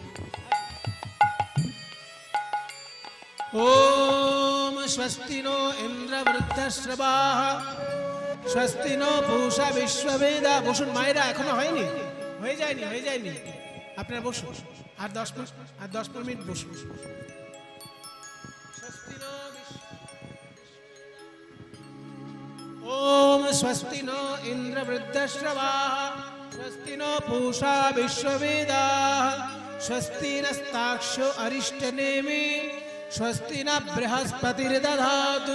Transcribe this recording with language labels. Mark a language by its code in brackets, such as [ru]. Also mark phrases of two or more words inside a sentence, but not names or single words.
[sa] ওম স্বস্তি নো ইন্দ্র বৃদ্ধশ্রবাঃ স্বস্তি নো পূষা বিশ্ববেদা। [bn] বসুন মায়েরা, এখনো হয়নি, হয়ে যায়নি। আপনারা বসুন, আর 10 মিনিট বসুন। [sa] ओम स्वस्ति नो इंद्र वृद्धश्रवाः स्वस्ति नो पूषा विश्ववेदाः स्वस्ति नस्ताक्षो अरिष्टनेमि स्वस्ति न बृहस्पतिर्दधातु।